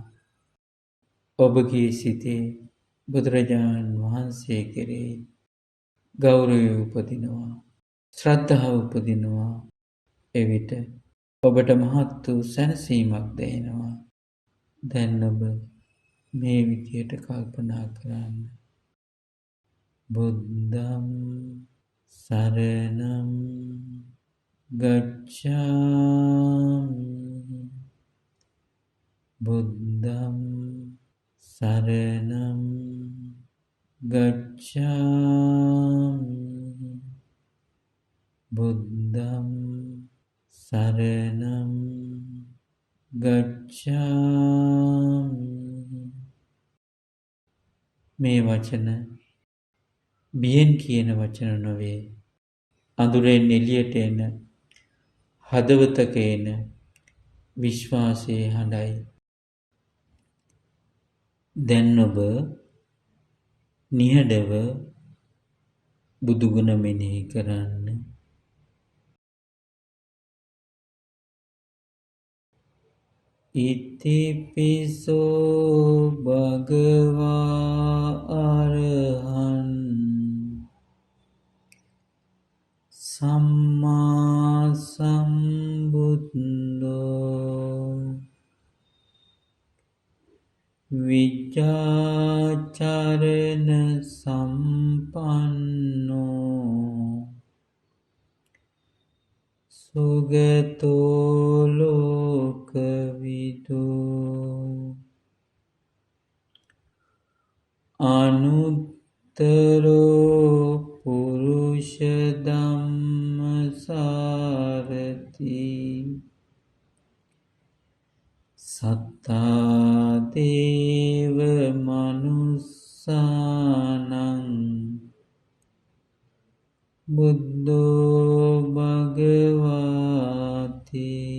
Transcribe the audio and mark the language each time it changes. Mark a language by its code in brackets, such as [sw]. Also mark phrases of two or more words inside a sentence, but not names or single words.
[si] ඔබගේ සිතේ බුදුරජාණන් වහන්සේ කෙරෙහි ගෞරවය උපදිනවා. ශ්‍රද්ධාව උපදිනවා. එවිට ඔබට මහත් වූ සැනසීමක් දැනෙනවා. දැන් ඔබ මේ විදියට කල්පනා කරන්න. [pi] බුද්ධං සරණං ගච්ඡාමි. බුද්ධං සරණං ගච්ඡාමි. බුද්ධං සරණං ගච්ඡාමි. [si] මේ වචන බියෙන් කියන වචන නොවේ. අඳුරෙන් එළියට එන හදවතක එන විශ්වාසයේ හඬයි. දැන් ඔබ නිහඬව බුදුගුණ මෙනෙහි කරන්න. [pi] ඉතිපිසෝ භගවා අරහං සම්මා සම්බුද්ධෝ විජ්ජාචරණ සම්පන්නෝ සුගතෝ ලෝකවිදු අනුත්තරෝ පුරුෂ ධම්මසාරති සත්තා දේව මනුස්සානං බුද්ධෝ භගවාති.